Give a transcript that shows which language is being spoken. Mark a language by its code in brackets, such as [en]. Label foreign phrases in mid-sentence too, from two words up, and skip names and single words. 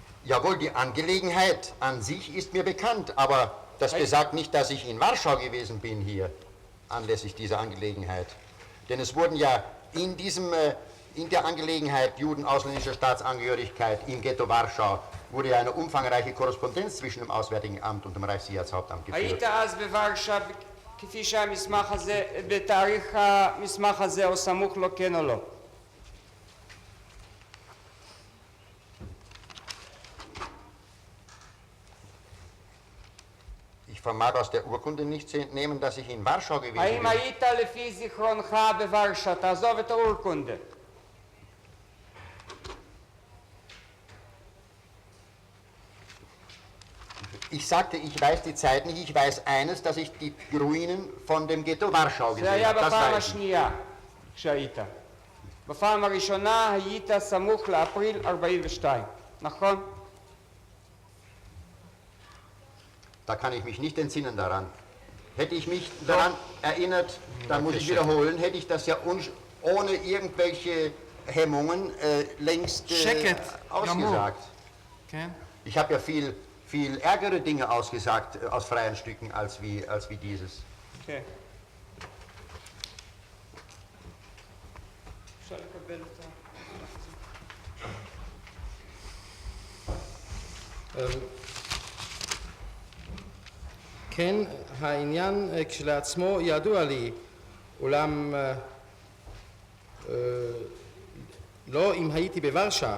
[de] Jawohl, die Angelegenheit an sich ist mir bekannt, aber das besagt nicht, dass ich in Warschau gewesen bin hier, anlässlich dieser Angelegenheit. Denn es wurden ja in der Angelegenheit Juden ausländischer Staatsangehörigkeit im Ghetto Warschau wurde ja eine umfangreiche Korrespondenz zwischen dem Auswärtigen Amt und dem Reichssicherheitshauptamt geführt. [he] היית אז בוורשה כפי שהמסמך הזה, בתאריך המסמך הזה או סמוך לו, כן או לא? [de] Ich vermag aus der Urkunde nicht zu entnehmen, dass ich in Warschau gewesen [he] האם [de] bin. [he] היית לפי זיכרונך בוורשה? תעזוב את האורקונדה. [de] Ich sagte, ich weiß die Zeit nicht, ich weiß eines, dass ich die Ruinen von dem Ghetto Warschau [he] זה [de] gesehen [he] היה [de] habe. Das [he] בפעם [de] weiß ich. [he] השנייה כשהיית. בפעם הראשונה היית סמוך לאפריל 42, נכון? [de] Da kann ich mich nicht entsinnen daran. Hätte ich mich daran erinnert, dann muss ich wiederholen, hätte ich das ja ohne irgendwelche Hemmungen längst [he] שקט, [de] ausgesagt. [he] כן? [de] Ich habe ja viel ärgere Dinge ausgesagt aus freien Stücken als wie dieses. [he] כן. אפשר לקבל את כן, העניין כשלעצמו ידוע לי, אולם לא אם הייתי בוורשה.